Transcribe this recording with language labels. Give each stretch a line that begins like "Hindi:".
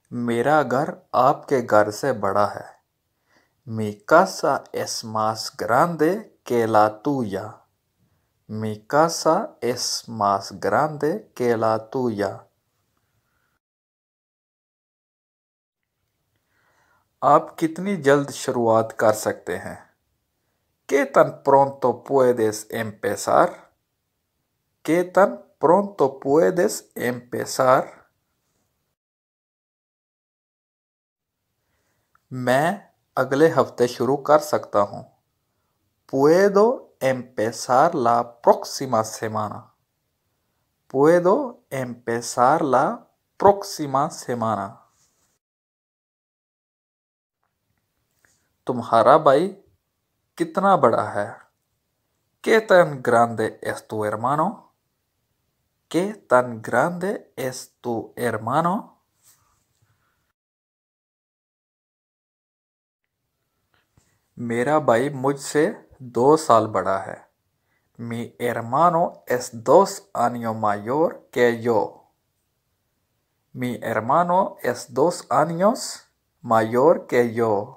Hindi: मेरा घर आपके घर से बड़ा है।
Spanish: Mi casa es más grande que la tuya. Mi casa es más grande que la tuya.
Hindi: आप कितनी जल्द शुरुआत कर सकते हैं?
Spanish: ¿Qué tan pronto puedes empezar? ¿Qué tan pronto puedes empezar?
Hindi: मैं अगले हफ्ते शुरू कर सकता हूँ।
Spanish: Puedo empezar la próxima semana. Puedo empezar la próxima semana.
Hindi: तुम्हारा भाई कितना बड़ा है?
Spanish: ¿Qué tan grande es tu hermano? ¿Qué tan grande es tu hermano?
Hindi: मेरा भाई मुझसे 2 साल बड़ा है।
Spanish: Mi hermano es 2 años mayor que yo. Mi hermano es 2 años mayor que yo.